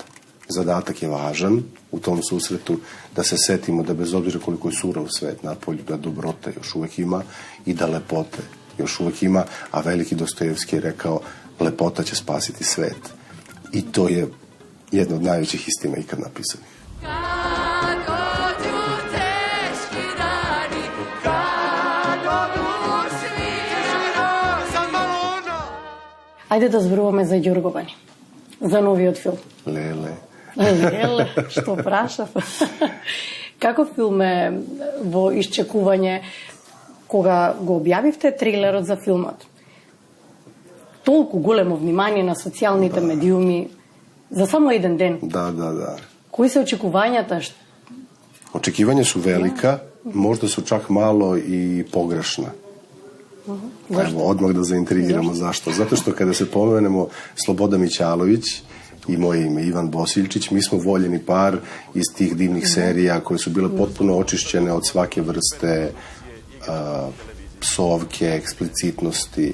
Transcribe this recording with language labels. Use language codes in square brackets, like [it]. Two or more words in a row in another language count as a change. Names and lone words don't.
[sr] Zadatak je važan u tom susretu da se setimo da bez obzira koliko je surov svet napolju, da dobrote još uvijek ima i da lepote još uvijek ima, a veliki Dostojevski je rekao lepota će spasiti svet. I to je jedna od najvećih istina ikad napisanih. [mk] Ajde da зборуваме за Ѓурговани, за новиот филм. Леле, што прашав. Како филм е во исчекување кога го објавивте трейлерот за филмот? Толку големо внимание на социјалните медиуми за само еден ден. Да. Кои се очекувањата? [sr] Očekivanja su velika, možda su čak malo i pogrešna. Evo, odmah da zaintrigiramo zašto. Zato što kada se pomenemo Sloboda Mićalović i moje ime Ivan Bosiljčić, mi smo voljeni par iz tih divnih serija koje su bile potpuno očišćene od svake vrste psovke, eksplicitnosti.